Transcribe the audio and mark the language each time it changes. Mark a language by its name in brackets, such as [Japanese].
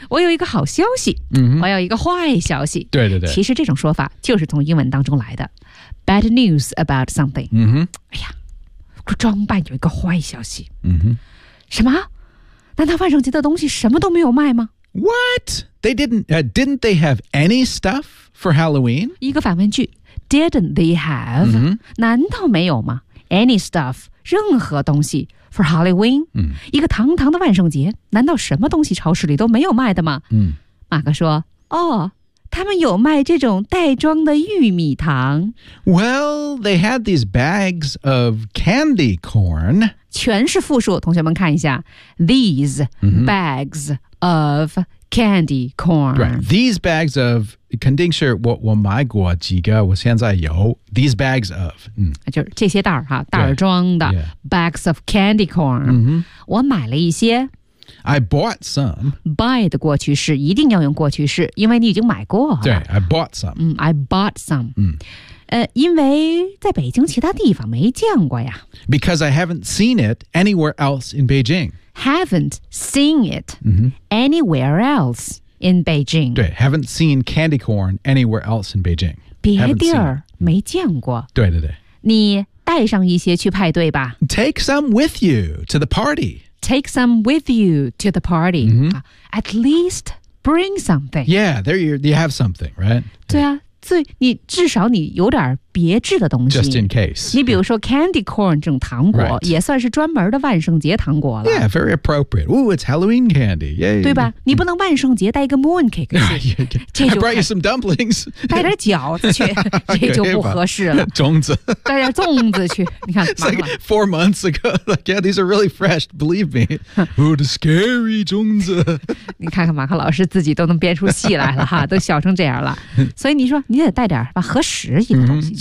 [Chinese] 我有一个好消息。我有一个坏消息。对对对。其实这种说法就是从英文当中来的。 [English] Bad news about something. [Chinese] 哎呀，装扮有一个坏消息。什么？难道万圣节的东西什么都没有卖吗？ [English] What? They didn't they have any stuff for Halloween? [Chinese] 一个反问句 [English] Didn't they have? [Chinese] 难道没有吗？ [English] Any stuff, [Chinese] 任何东西 [English] for Halloween? [Chinese] 一个堂堂的万圣节，难道什么东西超市里都没有卖的吗？马克说，哦，他们有卖这种袋装的玉米糖。 [English] Well, they had these bags of candy corn. [Chinese] 全是复数，同学们看一下。 [English] These bags of candy corn. Right. These bags of, [Chinese] 肯定是我买过几个，我现在有。 [English] These bags of. [Chinese] 就是这些袋儿哈，袋儿装的。 [English] Bags of candy corn. [Chinese] 我买了一些。 [English] I bought some. [Chinese] Buy 的过去式一定要用过去式，因为你已经买过了。对 [English] ，I bought some. I bought some. [Chinese] 因为在北京其他地方没见过呀。 [English] Because I haven't seen it anywhere else in Beijing. Haven't seen it anywhere else in Beijing. [Chinese] 对 [English] ，haven't seen candy corn anywhere else in Beijing. [Chinese] 别地儿没见过。对对对。你带上一些去派对吧。 [English] Take some with you to the party. Take some with you to the party. At least bring something. Yeah, there you have something, right? [Chinese] 对啊，所以你至少你有点别致的东西。 [English] Just in case. [Chinese] 你比如说 candy corn 这种糖果、 [English] right. [Chinese] 也算是专门的万圣节糖果了。 [English] Yeah, very appropriate. Ooh, it's Halloween candy. Yay. [Chinese] 对吧？你不能万圣节带一个 moon cake 去。 [English] I brought you some dumplings. [Chinese] 带点饺子去，这就不合适了。粽子。带点粽子去，你看。 [English] It's like 4 months ago. Like, yeah, these are really fresh, believe me. Ooh, the scary 粽子。 [Chinese] 你看看马克老师自己都能编出戏来了哈，都笑成这样了。所以你说你得带点吧，合适一个东西。